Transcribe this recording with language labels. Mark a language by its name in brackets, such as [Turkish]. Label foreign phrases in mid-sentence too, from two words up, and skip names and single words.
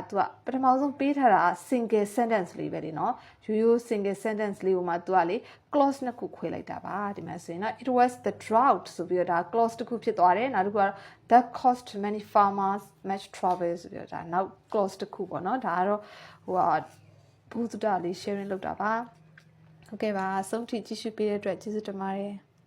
[Burmese] သူကပထမဆုံးပေးထားတာ [English] single sentence [Burmese] လေးပဲလေနော်ရိုး [English] single sentence [Burmese] လေးကိုမှသူကလေ clause နှစ်ခုခွဲလိုက်တာပါဒီမှာဆိုရင်တော့ [English] it was the drought [Burmese] ဆိုပြီးတော့ဒါ clause တစ်ခုဖြစ်သွားတယ်နောက်တစ်ခုက [English] that caused many farmers much trouble [Burmese] ဆိုပြီးတော့ဒါနောက် clause တစ်ခုပေါ့နော်ဒါကတော့ဟိုဟာဘုဒ္ဓလေး sharing လုပ်တာပါဟုတ်ကဲ့ပါအဆုံးထိကြည့်ရှုပေးတဲ့အတွက်ကျေးဇူးတင်ပါတယ်